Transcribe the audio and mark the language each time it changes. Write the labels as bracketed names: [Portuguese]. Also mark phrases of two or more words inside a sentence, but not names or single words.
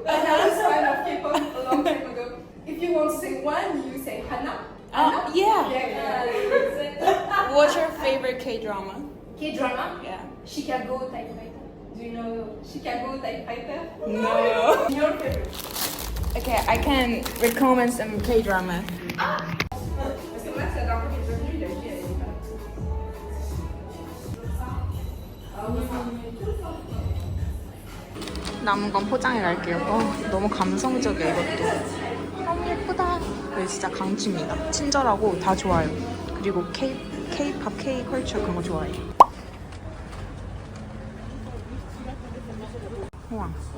[English] I was fan of K-pop a long time ago. If you want to say one, you say Hana. Hana? Yeah. Yeah. What's your favorite K-drama? K-drama? Yeah. Chicago Typewriter. Do you know Chicago Typewriter? No. Your favorite? Okay, I can recommend some K-drama. [French] Parce que moi, c'est la dernière fois que j'ai vu, il a dit, elle est pas. Ah oui, [Korean] 남은 건 포장해 갈게요. 너무 감성적이야 이것도. 너무 예쁘다. 이거 진짜 강추입니다. 친절하고 다 좋아요. 그리고 K-팝, K-컬처 그런 거 좋아해요. 우와.